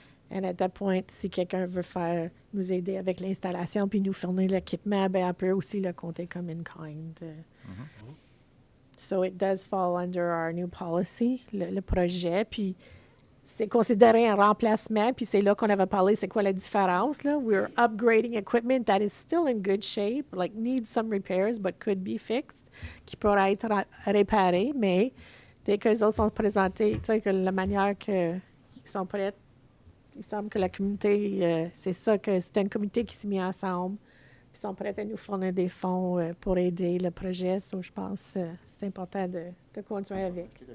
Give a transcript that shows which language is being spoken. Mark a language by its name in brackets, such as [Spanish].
[English] And at that point, [French] si quelqu'un veut nous aider avec l'installation puis nous fournir l'équipement, ben on peut aussi le compter comme in kind. [English] So it does fall under our new policy, [French] le projet. Puis c'est considéré un remplacement. Puis c'est là qu'on avait parlé, c'est quoi la différence, là? [English] We're upgrading equipment that is still in good shape, like needs some repairs, but could be fixed, [French] qui pourra être réparé. Mais dès qu'eux autres sont présentés, tu sais, que la manière qu'ils sont prêts, il semble que la communauté, c'est ça, que c'est un comité qui s'est mis ensemble. Ils sont prêts à nous fournir des fonds pour aider le projet. So, je pense que c'est important de continuer avec.